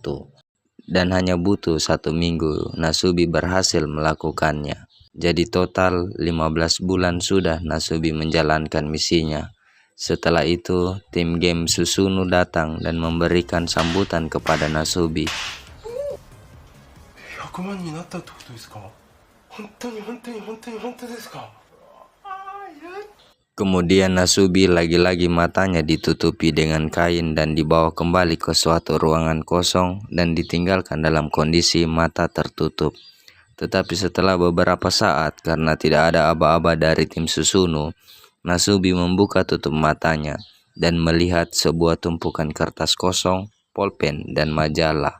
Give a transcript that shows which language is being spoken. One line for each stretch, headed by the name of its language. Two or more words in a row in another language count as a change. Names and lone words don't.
Indonesian: Dan hanya butuh 1 minggu Nasubi berhasil melakukannya. Jadi total 15 bulan sudah Nasubi menjalankan misinya. Setelah itu tim game Susumu datang dan memberikan sambutan kepada Nasubi.
Japanese: 100 万になったってことですか？本当にですか？
Indonesian: Kemudian Nasubi lagi-lagi matanya ditutupi dengan kain dan dibawa kembali ke suatu ruangan kosong dan ditinggalkan dalam kondisi mata tertutup. Tetapi setelah beberapa saat, karena tidak ada aba-aba dari tim Susumu, Nasubi membuka tutup matanya dan melihat sebuah tumpukan kertas kosong, pulpen, dan majalah.